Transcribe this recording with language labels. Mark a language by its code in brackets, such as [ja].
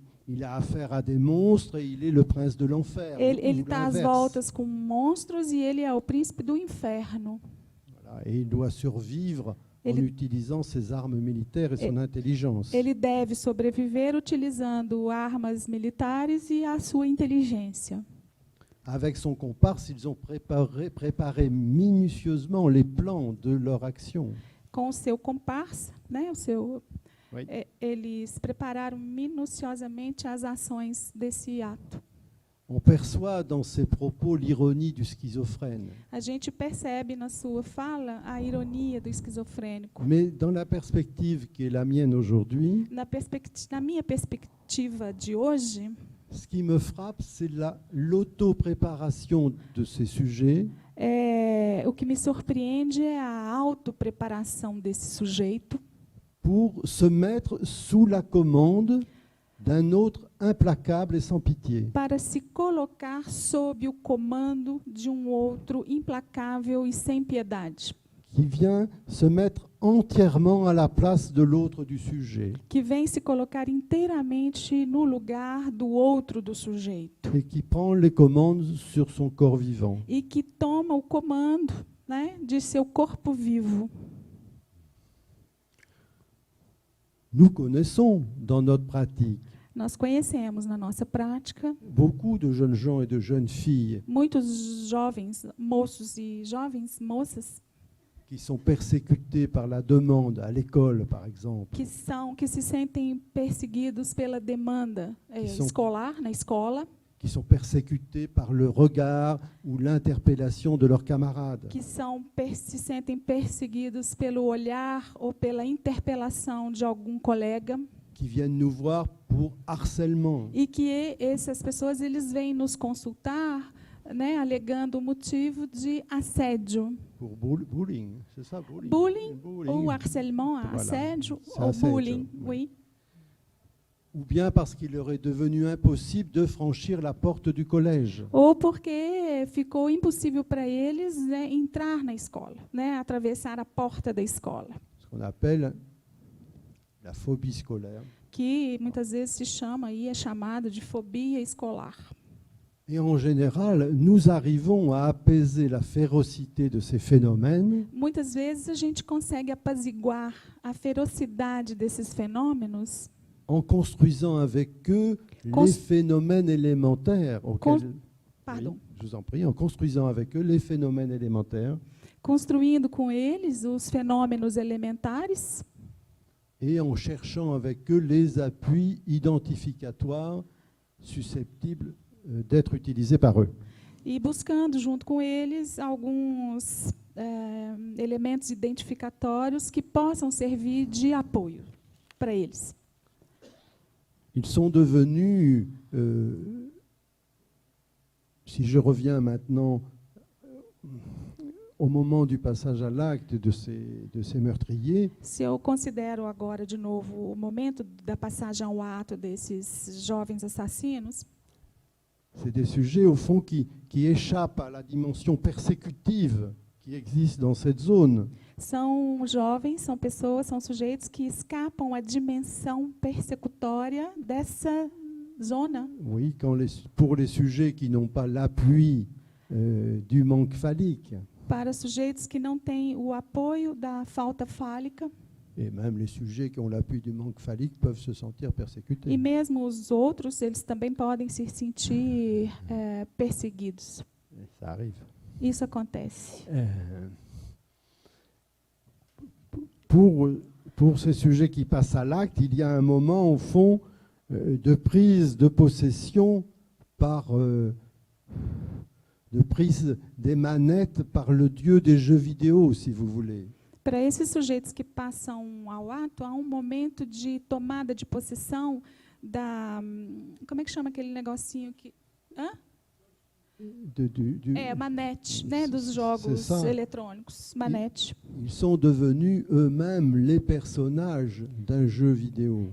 [fr] Il a affaire à des monstres et il est le prince de l'enfer. [pt] Ele ou está às [fr] l'inverse. [pt] voltas com monstros e ele é o príncipe do inferno. [fr] Voilà, et il doit survivre en [pt] Ele- [fr] utilisant ses armes militaires et son intelligence. [pt] Ele deve sobreviver utilizando armas militares e a sua inteligência. [fr] Avec son comparse, ils ont préparé minutieusement les plans de leur action. [pt] Com o seu comparsa, né, [fr] Oui. [pt] eles prepararam minuciosamente as ações desse ato. [fr] On perçoit dans ses propos l'ironie du schizophrène. [pt] A gente percebe na sua fala a ironia do esquizofrênico. [fr] Mais dans la perspective qui est la mienne aujourd'hui, [pt] Na minha perspectiva de hoje, [fr] ce qui me frappe, c'est l'auto-préparation de ces sujets [pt] o que me surpreende é a autopreparação desse sujeito [fr] pour se mettre sous la commande d'un autre implacable et sans pitié. [pt] para se colocar sob o comando de um outro implacável e sem piedade, [fr] Qui vient se mettre entièrement à la place de l'autre du sujet [pt] que vem se colocar inteiramente no lugar do outro do sujeito [fr] et qui prend les commandes sur son corps vivant. [pt] e que toma o comando, né, de seu corpo vivo. [fr] Nous connaissons dans notre pratique [pt] Nós conhecemos na nossa prática [fr] beaucoup de jeunes gens et de jeunes filles [pt] muitos jovens moços e jovens moças [fr] qui sont persécutés par la demande à l'école, par exemple, [pt] que se sentem perseguidos pela demanda escolar, na escola, [fr] qui sont persécutés par le regard ou l'interpellation de leurs camarades, [pt] que se sentem perseguidos pelo olhar ou pela interpelação de algum colega, [fr] qui viennent nous voir pour harcèlement, [pt] e que essas pessoas eles vêm nos consultar, né, alegando o motivo de assédio. [fr] pour bullying, c'est ça, bullying. [pt] Bullying ou harcèlement, [fr] Voilà. [pt] assédio [fr] C'est [pt] ou assédio, [fr] bullying, oui. oui. Ou bien parce qu'il leur est devenu impossible de franchir la porte du collège. [pt] Ou porque ficou impossível para eles, né, entrar na escola, né, atravessar a porta da escola, [fr] Ce qu'on appelle la phobie scolaire. [pt] que muitas vezes se chama e é chamado de fobia escolar. [fr] Et en général, nous arrivons à apaiser la férocité de ces phénomènes [pt] Muitas vezes a gente consegue apaziguar a ferocidade desses fenômenos [fr] en construisant avec eux [pt] Cons- [fr] les phénomènes élémentaires auxquels, pardon, Oui, je vous en prie, en construisant avec eux les phénomènes élémentaires [pt] construindo com eles os fenômenos elementares [fr] et en cherchant avec eux les appuis identificatoires susceptibles d'être utilisés par eux. [pt] e buscando junto com eles alguns elementos identificatórios que possam servir de apoio para eles. [fr] Ils sont devenus, si je reviens maintenant au moment du passage à l'acte de ces meurtriers, [pt] Se eu considero agora de novo o momento da passagem ao ato desses jovens assassinos, [fr] c'est des sujets au fond qui échappent à la dimension persécutive qui existe dans cette zone. [pt] são jovens, são pessoas, são sujeitos que escapam à dimensão persecutória dessa zona. [fr] Oui, pour les sujets qui n'ont pas l'appui du manque phallique, [pt] Para sujeitos que não têm o apoio da falta fálica, [fr] et même les sujets qui ont l'appui du manque phallique peuvent se sentir persécutés. [pt] e mesmo os outros, eles também podem se sentir perseguidos. [fr] Et ça arrive. [pt] Isso acontece. [fr] Pour ces sujets qui passent à l'acte, il y a un moment, au fond, de prise de possession de prise des manettes par le dieu des jeux vidéo, si vous voulez. [pt] Para esses sujeitos que passam ao ato, há momento de tomada de possessão da... Como é que chama aquele negocinho que... Hã? Manete, né, dos jogos eletrônicos. Manete. [fr] Ils sont devenus eux-mêmes les personnages d'un jeu vidéo.